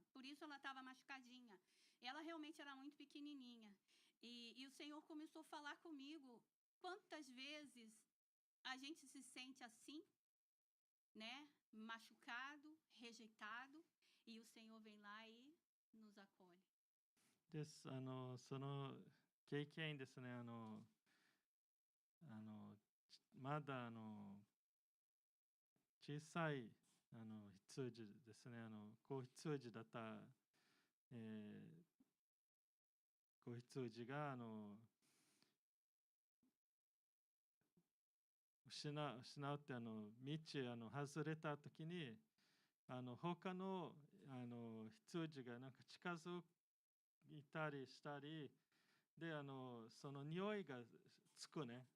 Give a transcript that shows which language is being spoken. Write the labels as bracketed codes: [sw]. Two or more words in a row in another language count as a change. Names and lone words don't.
[pt] Por isso ela estava machucadinha. Ela realmente era muito pequenininha. E o Senhor começou a falar comigo. Quantas vezes a gente se sente assim, né? Machucado, rejeitado. E o Senhor vem lá e nos acolhe. [ja] です。その経験ですね。まだ小さい羊ですね。子羊だった、子羊が失うって道外れた時に他の羊がなんか近づいたりしたりでその匂いがつくね。